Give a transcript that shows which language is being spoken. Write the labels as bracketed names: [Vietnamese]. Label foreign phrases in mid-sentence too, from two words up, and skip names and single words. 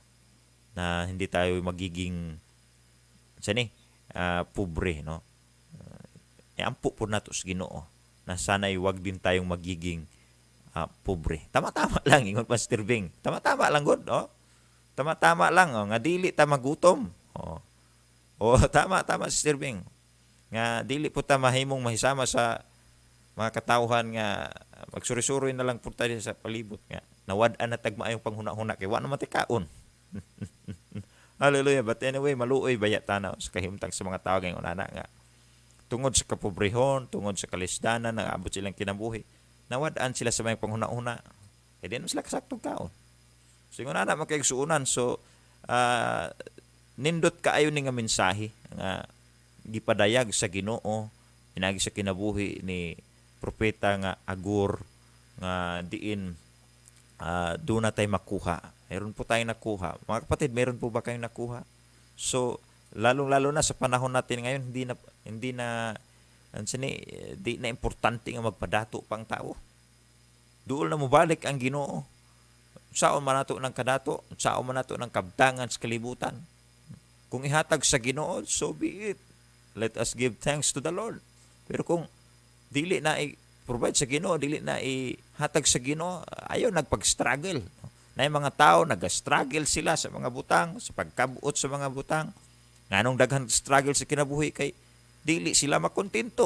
[Filipino] Na hindi tayo magiging pobre, no? [Cebuano] Ampo po nato sa Ginoo [Filipino] na sana'y wag din tayong magiging pobre. [Cebuano] Tama-tama lang ingon Pastor Bing. Tama-tama lang gud, oh. Tama-tama lang nga dili ta magutom. Tama Sister Bing. Nga dili po ta mahimong mahisama sa mga katawhan nga magsuri-suri [Filipino] na lang po tayo [Cebuano] sa palibot nga nawad-an na tagmaayong panghuna-huna kay wa na matikaon. Hallelujah. But anyway, maluoy baya tanaw sa kahimtang sa mga tao ngayon ana nga tungod sa kapobrehon, tungod sa kalisdanan, nang-abot silang kinabuhi, nawad-an sila sa mga panghuna-huna. Di naman sila kasaktong kaon. So, yung na makaigsuunan. So, nindot kaayo ni nga mensahe nga gipadayag sa Ginoo, pinagi sa kinabuhi ni propeta nga Agur, nga diin [Filipino] doon na tayo makuha. Meron po tayong nakuha. Mga kapatid, meron po ba kayong nakuha? So, lalong-lalo na sa panahon natin ngayon, hindi na importante [Cebuano] nga magpadato pang tao. Duol na mubalik ang Ginoo. Saon man nato ng kadato, saon man nato ng kabtangan sa kalibutan. Kung ihatag sa Ginoo, [English] so be it. Let us give thanks to the Lord. [Cebuano] Pero kung dili na i-provide sa Ginoo, dili na ihatag sa Ginoo, ayaw nagpag-struggle. [Filipino] Na yung mga tao, nag-struggle sila [Cebuano] sa mga butang, sa pagkabuot sa mga butang. Nganong daghan struggle sa kinabuhi kay dili sila makontento.